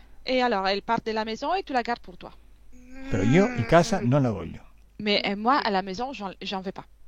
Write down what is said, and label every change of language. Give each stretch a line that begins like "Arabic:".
French: Et alors, elle part de la maison et tu la gardes pour toi.
Italian: Però io in casa non la voglio.
French: Mais moi, à la maison, j'en veux pas.